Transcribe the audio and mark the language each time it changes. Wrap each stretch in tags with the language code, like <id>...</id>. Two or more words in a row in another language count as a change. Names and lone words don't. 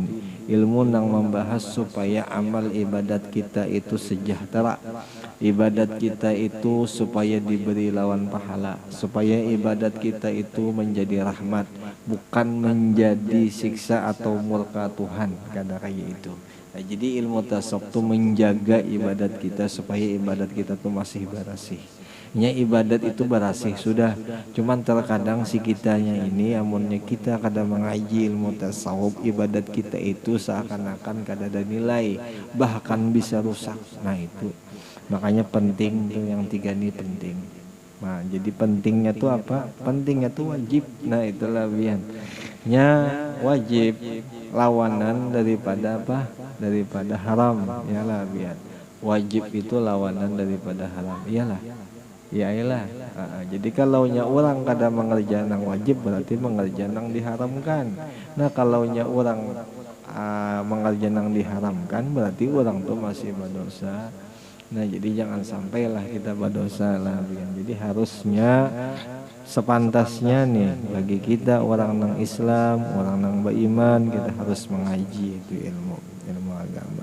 <id>Ilmu yang membahas supaya amal ibadat kita itu sejahtera. Ibadat kita itu supaya diberi lawan pahala. Supaya ibadat kita itu menjadi rahmat, bukan menjadi siksa atau murka Tuhan. Kadang kayak itu. Nah, jadi ilmu tasawuf itu menjaga ibadat kita supaya ibadat kita tuh masih berasih. Nya ibadat itu berasih sudah, cuman terkadang si kitanya ini amunnya kita kadang mengaji ilmu tasawuf, ibadat kita itu seakan-akan kada ada nilai, bahkan bisa rusak. Nah itu makanya penting tuh yang tiga ini penting. Nah jadi pentingnya tuh apa? Pentingnya tuh wajib. Nah itulah bian. Nya wajib lawanan daripada apa? Daripada haram. Iyalah biar. Wajib itu lawanan daripada haram. Iyalah. Ya iyalah. Jadi kalau nya orang kada mengerjakan yang wajib berarti mengerjakan yang diharamkan. Nah kalau nya orang mengerjakan yang diharamkan berarti orang tuh masih berdosa. Nah jadi jangan sampailah kita berdosa lah. Jadi harusnya sepantasnya nih bagi kita orang nang Islam, orang nang beriman, kita harus mengaji itu ilmu agama.</id>